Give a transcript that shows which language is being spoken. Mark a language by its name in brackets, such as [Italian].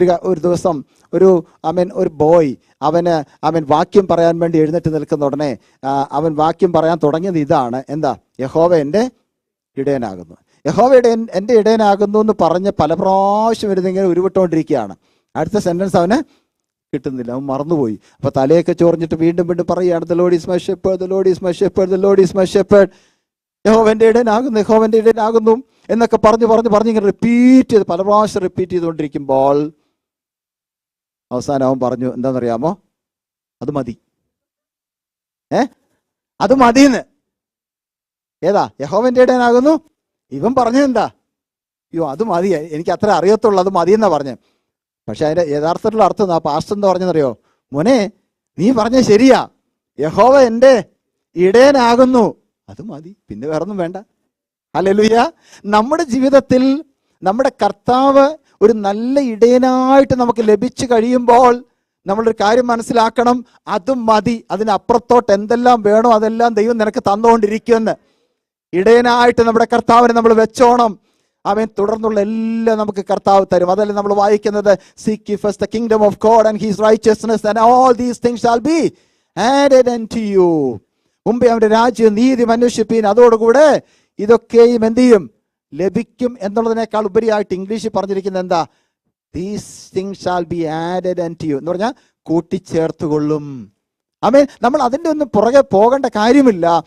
[Malayalam] ഒരു ദിവസം ഒരു ബോയ് അവൻ വാക്യം പറയാൻ വേണ്ടി എഴുന്നേറ്റ് നിൽക്കുന്ന ഉടനെ അവൻ വാക്യം പറയാൻ തുടങ്ങിയത് ഇതാണ്. എന്താ? യഹോവ എൻ്റെ ഇടയനാകുന്നു. യഹോവയുടെ എൻ്റെ ഇടയനാകുന്നു എന്ന് പറഞ്ഞ് പല പ്രാവശ്യം ഇരുന്നിങ്ങനെ ഉരുവിട്ടുകൊണ്ടിരിക്കുകയാണ്. അടുത്ത സെന്റൻസ് അവന് കിട്ടുന്നില്ല, അവൻ മറന്നുപോയി. അപ്പോൾ തലയൊക്കെ ചോർന്നിട്ട് വീണ്ടും പറയുകയാണ്, [English] The Lord is my shepherd, the Lord is my shepherd, the Lord is my shepherd. [Malayalam] യഹോവൻ്റെ ഇടയനാകുന്നു, യഹോവൻ്റെ ഇടയനാകുന്നു എന്നൊക്കെ പറഞ്ഞ് ഇങ്ങനെ പല പ്രാവശ്യം റിപ്പീറ്റ് ചെയ്തുകൊണ്ടിരിക്കുമ്പോൾ അവസാനം അവൻ പറഞ്ഞു, എന്താണെന്നറിയാമോ? അത് മതി. അത് മതിയെന്ന്. ഏതാ? യഹോവൻ്റെ ഇടയനാകുന്നു. ഇവൻ പറഞ്ഞതെന്താ? അയ്യോ അത് മതി, എനിക്ക് അത്ര അറിയത്തുള്ളൂ, അത് മതിയെന്നാ പറഞ്ഞത്. പക്ഷെ അതിൻ്റെ യഥാർത്ഥത്തിലുള്ള അർത്ഥം ആ പാസ്റ്റർ എന്താ പറഞ്ഞെന്നറിയോ? മോനെ, നീ പറഞ്ഞ ശരിയാ, യഹോവ എൻ്റെ ഇടയനാകുന്നു, അത് മതി, പിന്നെ വേറൊന്നും വേണ്ട. ഹല്ലേലൂയ. നമ്മുടെ ജീവിതത്തിൽ നമ്മുടെ കർത്താവ് ഒരു നല്ല ഇടയനായിട്ട് നമുക്ക് ലഭിച്ചു കഴിയുമ്പോൾ നമ്മളൊരു കാര്യം മനസ്സിലാക്കണം, അതും മതി, അതിനപ്പുറത്തോട്ട് എന്തെല്ലാം വേണോ അതെല്ലാം ദൈവം നിനക്ക് തന്നുകൊണ്ടിരിക്കുമെന്ന്. ഇടയനായിട്ട് നമ്മുടെ കർത്താവിനെ നമ്മൾ വെച്ചോണം. അവൻ തുടർന്നുള്ള എല്ലാം നമുക്ക് കർത്താവ് തരും. അതല്ലേ നമ്മൾ വായിക്കുന്നത്, [English] Seek ye first the kingdom of God and his righteousness and all these things shall be added unto you. [Malayalam] മുമ്പേ അവന്റെ രാജ്യം നീതി അന്വേഷിപ്പീൻ, അതോടുകൂടെ ഇതൊക്കെയും എന്ത് ചെയ്യും? ലഭിക്കും എന്നുള്ളതിനേക്കാൾ ഉപരിയായിട്ട് ഇംഗ്ലീഷിൽ പറഞ്ഞിരിക്കുന്നത് എന്താ? [English] These things shall be added unto you [Malayalam] എന്ന് പറഞ്ഞാൽ കൂട്ടിച്ചേർത്തുകൊള്ളും. ആമേൻ. നമ്മൾ അതിൻ്റെ ഒന്നും പുറകെ പോകേണ്ട കാര്യമില്ല.